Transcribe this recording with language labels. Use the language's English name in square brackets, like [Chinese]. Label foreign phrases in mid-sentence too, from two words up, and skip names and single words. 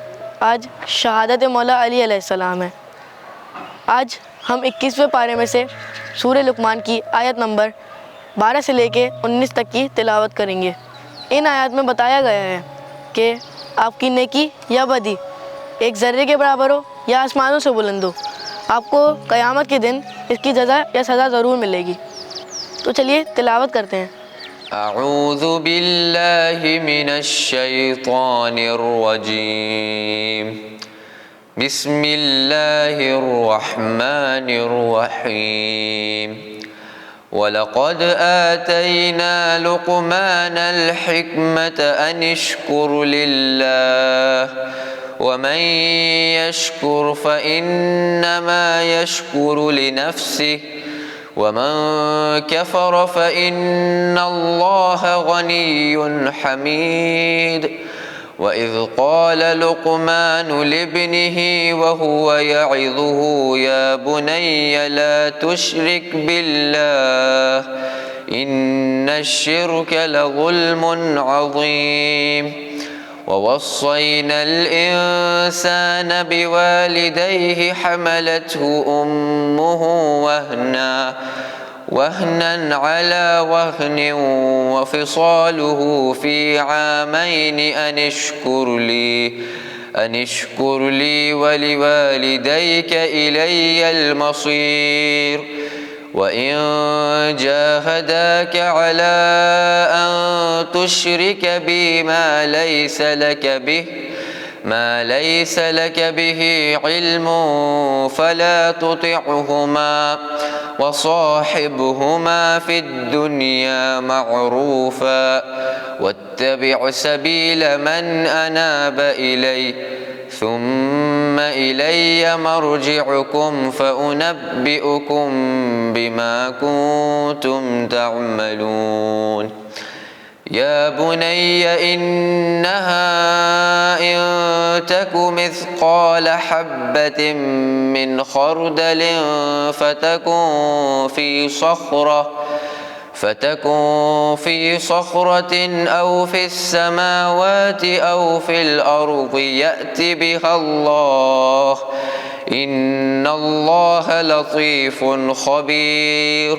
[Urdu] آج شہادت مولا علی علیہ السلام ہے۔ آج ہم 21ویں پارے میں سے سورہ لقمان کی آیت نمبر 12 سے لے کے 19 تک کی تلاوت کریں گے. ان آیت میں بتایا گیا ہے کہ آپ کی نیکی یا بدی ایک ذرے کے برابر ہو یا آسمانوں سے بلند ہو، آپ کو قیامت کے دن اس کی جزا یا سزا ضرور ملے گی. تو چلیے تلاوت کرتے ہیں. [Arabic] أعوذ بالله من الشيطان الرجيم. بسم الله الرحمن الرحيم. ولقد آتينا لقمان الحكمة أن اشكر لله ومن يشكر فإنما يشكر لنفسه ومن كفر فإن الله غني حميد. وإذ قال لقمان لابنه وهو يعظه يا بني لا تشرك بالله إن الشرك لظلم عظيم. ووصينا الإنسان بوالديه حملته أمه وهنا على وهن وفصاله في عامين أن اشكر لي ولوالديك إلي المصير. وإن جاهداك على أن تشرك بي ما ليس لك به علم فلا تطعهما وصاحبهما في الدنيا معروفا واتبع سبيل من أناب إليه ثم إلي مرجعكم فأنبئكم بما كنتم تعملون. يا بني إنها إن تك مثقال حبة من خردل فتكون في صخرة أو في السماوات أو في الأرض يأت بها الله إن الله لطيف خبير।